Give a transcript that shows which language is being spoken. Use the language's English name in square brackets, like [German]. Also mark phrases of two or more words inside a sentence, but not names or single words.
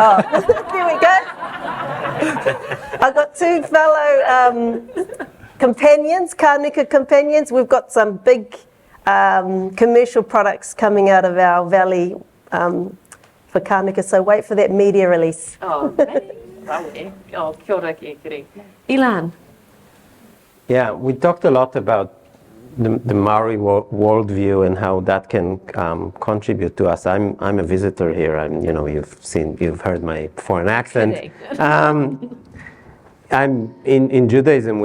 [English] Oh, there we go. I've got two fellow companions, kānuka companions. We've got some big commercial products coming out of our valley for kānuka, so wait for that media release. [Māori] Oh, kia ora, Kiri. [English] Ilan. Yeah, we talked a lot about the Maori worldview and how that can contribute to us. I'm a visitor here. You've heard my foreign accent. I'm in Judaism.